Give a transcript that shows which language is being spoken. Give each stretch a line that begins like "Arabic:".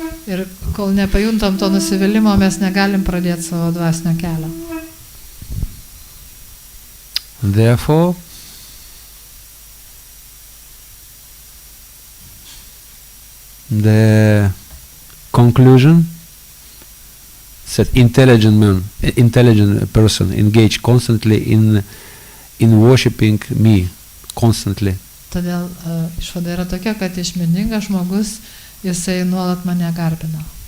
Lithuanian: Ir kol nepajuntam to nusivylimo, mes negalim pradėti savo dvasinio kelio.
English: Therefore, the conclusion that intelligent person engage constantly in worshiping me constantly.
Lithuanian: Todėl išvada yra tokia, kad išmintingas žmogus jisai nuolat mane garbina.